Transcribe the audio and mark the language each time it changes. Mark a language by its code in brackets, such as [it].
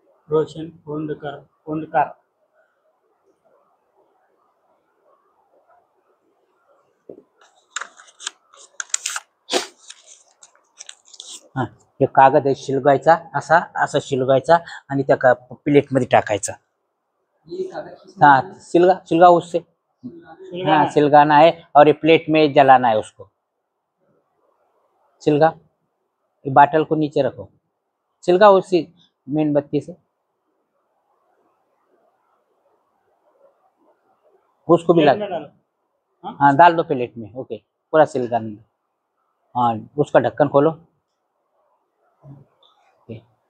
[mr] रोशन कोंडकार हा हे कागद आहे शिलगायचा असा असा शिलगायचा आणि त्या प्लेट मध्ये टाकायचा. [hi] हाँ सिलगा सिलगा उससे हाँ सिलगाना है और ये प्लेट में जलाना है उसको. सिलगा ये बाटल को नीचे रखो. सिलगा उसी मेनबत्ती से उसको भी प्लेट लगा. में डालो. हाँ डाल दो प्लेट में. ओके पूरा सिलगाना. हाँ उसका ढक्कन खोलो. ओके.